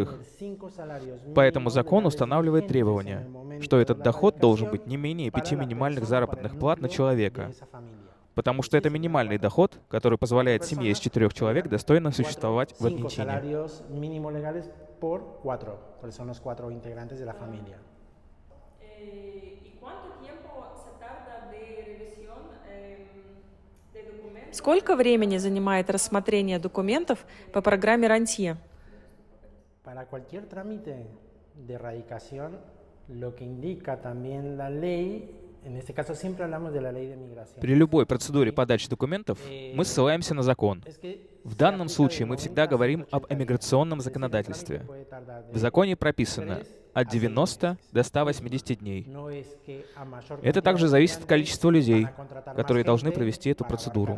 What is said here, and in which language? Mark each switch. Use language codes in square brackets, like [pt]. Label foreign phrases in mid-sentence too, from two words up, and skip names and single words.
[ru] Поэтому закон устанавливает требование, что этот доход должен быть не менее 5 минимальных заработных плат на человека, потому что это минимальный доход, который позволяет семье из 4 человек достойно существовать в Аргентине. Сколько времени занимает рассмотрение документов по программе рантье? [es] Para cualquier trámite de erradicación, lo que indica también la ley, en este caso siempre hablamos de la ley de migración. [ru] При любой процедуре подачи документов мы ссылаемся на закон. В данном случае мы всегда говорим об эмиграционном законодательстве. В законе прописано от 90 до 180 дней. Это также зависит от количества людей, которые должны провести эту процедуру.